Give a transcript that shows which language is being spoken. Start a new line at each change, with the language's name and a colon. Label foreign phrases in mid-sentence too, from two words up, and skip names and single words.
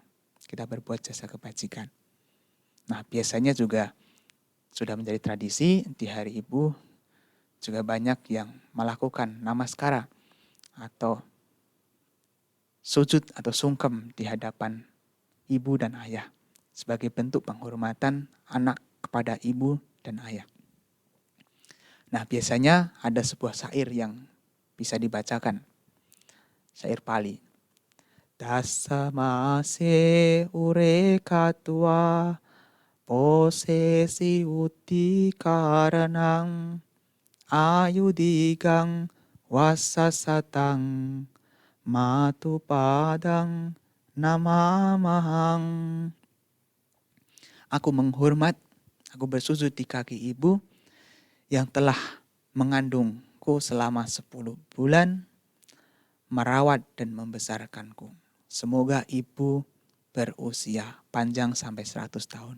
Indonesian: Kita berbuat jasa kebajikan. Nah, biasanya juga sudah menjadi tradisi di Hari Ibu, juga banyak yang melakukan namaskara atau sujud atau sungkem di hadapan ibu dan ayah sebagai bentuk penghormatan anak kepada ibu dan ayah. Nah, biasanya ada sebuah syair yang bisa dibacakan. Syair Pali.
Pali: Dasa mase ure katua posesi uti karanang ayudigang wasasatang matu padang namamahang.
Indonesian: Aku menghormat, aku bersujud di kaki ibu yang telah mengandungku selama 10 bulan, merawat dan membesarkanku. Semoga ibu berusia panjang sampai 100 tahun.